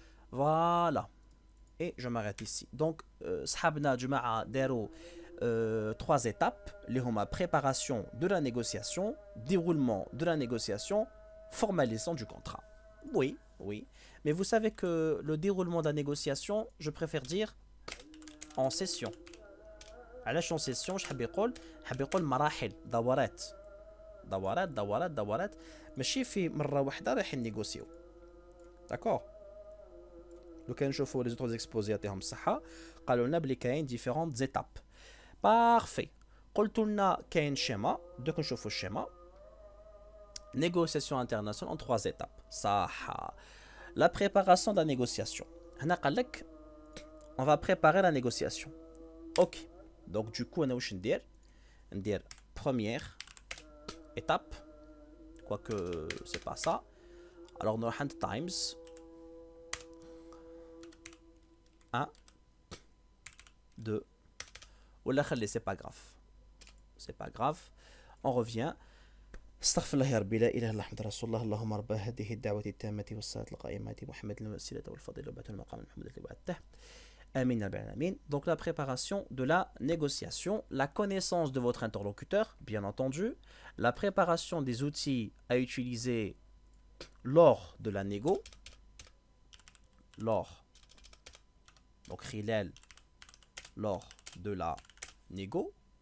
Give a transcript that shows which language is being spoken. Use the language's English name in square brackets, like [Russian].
[French] Voilà. Et je m'arrête ici. Donc, Shabna Juma'a Dero. 3 étapes, les préparation de la négociation, déroulement de la négociation, formalisation du contrat. Oui, oui. Mais vous savez que le déroulement de la négociation, je préfère dire en session. [Arabic] علاش en session حاب يقول مراحل دورات ماشي في مرة واحدة رايحين نيغوسيو. [French] D'accord. [Arabic] لو كان نشوفوا [French] les autres exposés [Arabic] يعطيهم الصحة قالوا لنا بلي كاين [French] différentes étapes. Parfait. [Arabic] قلت لنا كاين schéma. دوك نشوفوا الشيما. [French] Négociation internationale en 3 étapes. [Arabic] صح. [French] La préparation de la négociation. [Arabic] هنا قال لك [French] on va préparer la négociation. OK. Donc du coup [Arabic] انا واش ندير [French] première étape, quoique c'est pas ça. [Arabic] Alors نروح عند times 1 2 ولا خلي [French] c'est pas grave. On revient. [Arabic] استغفر الله يا ربي لا اله الا الله محمد رسول الله اللهم رب هذه الدعوة التامة والصلاة القائمة محمد الوسيلة والفضيلة وبعث المقام محمد الذي بعثته آمين رب العالمين. [French] Donc la préparation de la négociation, la connaissance de votre interlocuteur, bien entendu, la préparation des outils à utiliser lors de la négo, donc [Arabic] خلال [French] lors de la négo.